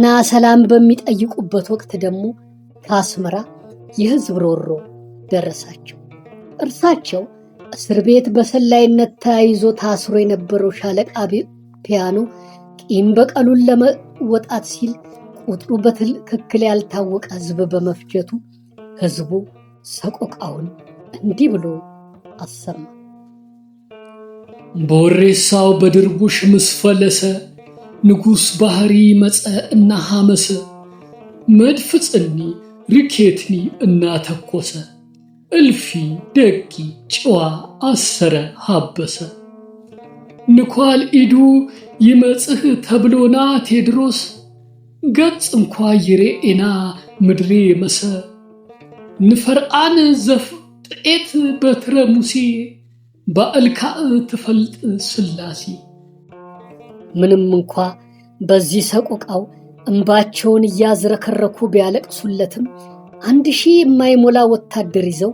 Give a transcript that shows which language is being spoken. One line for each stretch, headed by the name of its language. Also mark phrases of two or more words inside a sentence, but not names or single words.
Amharic: ሰላም በሚጠይቁበት ወቅት ደግሞ ከአስመራ የሕዝብ ሮሮ ደረሳቸው። እርሳቸው እስር ቤት በሰላይነት ተያይዞ ታስሮ የነበረው ሻለቃ ፒያኖ ቂም በቀሉን ለመወጣት ሲል ቁጥሩ በትክክል ያልታወቀ ሕዝብ በመፍጀቱ ሕዝቡ ሰቆቃውን እንዲህ ብሎ አሰማ።
Tigrinya: ቦሬሳው በድርቡሽ ምስፈለሰ ንጉሥ ባህሪ መጸ እና ሐመሰ መድፍ ጽኒ ሪኬትኒ እናተኮሰ እልፊ ደቂ ጭዋ አሰረ ሀበሰ ንኳል ኢዱ ይመጽህ ተብሎና ቴድሮስ ገጽ እንኳ ይሬኤና ምድሬ መሰ ንፈርአን ዘፍጥኤት በትረ ሙሴ በአልካእ ትፈልጥ ስላሴ።
Amharic: ምንም እንኳ በዚህ ሰቆቃው እንባቸውን እያዝረከረኩ ቢያለቅሱለትም 1000 የማይሞላ ወታደር ይዘው